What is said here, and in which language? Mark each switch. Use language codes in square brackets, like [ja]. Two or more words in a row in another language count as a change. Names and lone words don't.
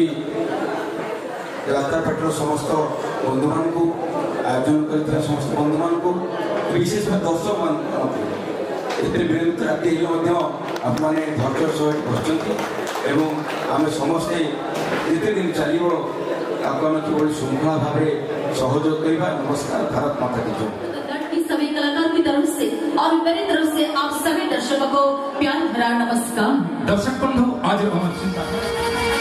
[or] ଯାତ୍ରା ପାର୍ଟିର ସମସ୍ତ ବନ୍ଧୁମାନଙ୍କୁ, ଆୟୋଜନ କରିଥିବା ସମସ୍ତ ବନ୍ଧୁମାନଙ୍କୁ, ବିଶେଷ ଭାବେ ଦର୍ଶକମାନଙ୍କୁ। ଏଥିରେ ବିଳମ୍ବିତ ରାତି ହେଲେ ମଧ୍ୟ ଆପଣମାନେ ଧୈର୍ଯ୍ୟ ସହ ବସିଛନ୍ତି ଏବଂ ଆମେ ସମସ୍ତେ ଯେତେ ଦିନ ଚାଲିବ ତାକୁ ଆମେ କିଭଳି ଶୃଙ୍ଖଳା ଭାବରେ ସହଯୋଗ କରିବା। [hi] नमस्कार, भारत माता की जय। सभी कलाकारों की तरफ से और मेरी तरफ से आप सभी दर्शकों को प्यार भरा नमस्कार। दर्शक बंधु, आज अमर सिंह